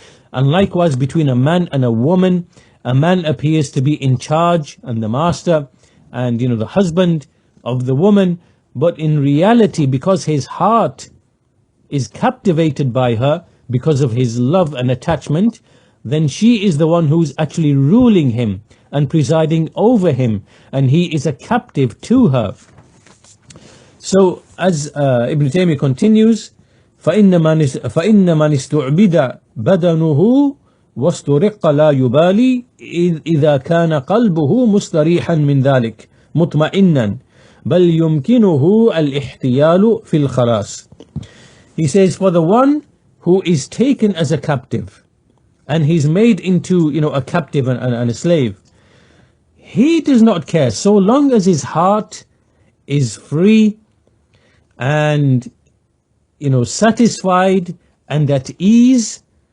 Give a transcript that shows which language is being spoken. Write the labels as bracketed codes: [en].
[en] And likewise between a man and a woman, a man appears to be in charge and the master and the husband of the woman, but in reality, because his heart is captivated by her because of his love and attachment, then she is the one who's actually ruling him and presiding over him, and he is a captive to her. So as Ibn Taymiyyah continues, [ar] فإن من استعبد بدنه واسترق لا يبالي إذا كان قلبه مستريحا من ذلك مطمئنا بل يمكنه الاحتيال في الخلاص. [en] He says, for the one who is taken as a captive and he's made into a captive and a slave, he does not care so long as his heart is free and satisfied and at ease.